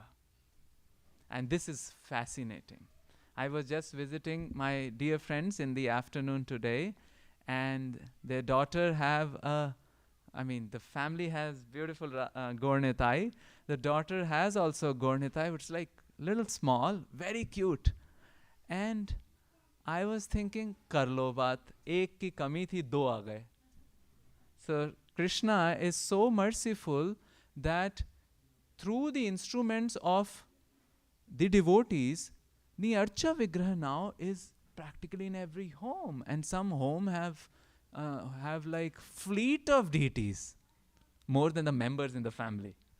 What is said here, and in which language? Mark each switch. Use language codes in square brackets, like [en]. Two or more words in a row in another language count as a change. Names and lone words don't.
[en] And this is fascinating. I was just visiting my dear friends in the afternoon today, and their daughter the family has beautiful Gornitai. The daughter has also Gornitai, which is like little small, very cute. And I was thinking, [hi] कर लो बात, एक की कमी थी, दो आ गए. [en] So Krishna is so merciful that through the instruments of the devotees, the Archa Vigraha now is practically in every home, and some home have like fleet of deities, more than the members in the family.